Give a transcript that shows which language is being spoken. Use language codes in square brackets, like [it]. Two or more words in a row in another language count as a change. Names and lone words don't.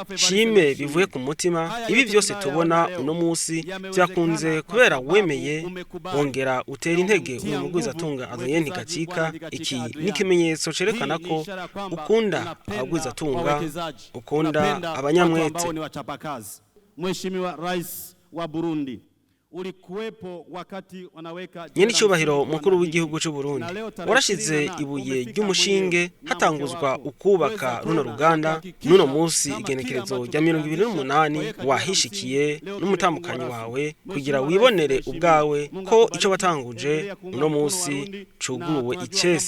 [rn] Shime bivuye ku mutima. Ibi byose tubona uno munsi byakunze kubera wemeye wongera utera intege uwo mugwizatunga Adrien Ntigacika. Iki ni kimenyetso cerekana ko ukunda abagwizatunga, ukunda abanyamwete. [sw] Mheshimiwa Rais wa Burundi ulikuwepo wakati wanaweka [rn] nyene cyubahiro mukuru w'igihugu cy'u Burundi warashize ibuye ry'umushinge hatanguzwa ukubaka runo ruganda nuno munsi igenekerezo rya 2028 wahishikiye n'umutambukanyi wawe kugira wibonere ubwawe ko ico batanguje uno munsi cuguruwe icese.